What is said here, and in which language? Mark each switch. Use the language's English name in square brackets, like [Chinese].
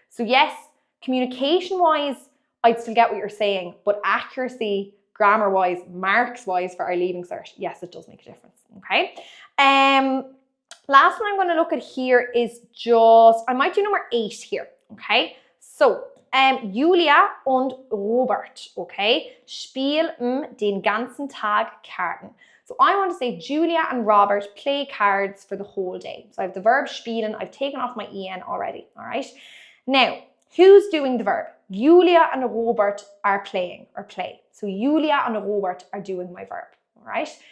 [English] So yes, communication-wise, I'd still get what you're saying, but accuracy, grammar-wise, marks-wise for our leaving cert, yes, it does make a difference, okay? Last one I'm going to look at here is I might do number 8 here, okay? [German] So, Julia und Robert, okay, spielen den ganzen Tag Karten. [English] So I want to say Julia and Robert play cards for the whole day. So I have the verb spielen. I've taken off my en already, all right? Now, who's doing the verb? Julia and Robert are playing or play. So Julia and Robert are doing my verb, all right?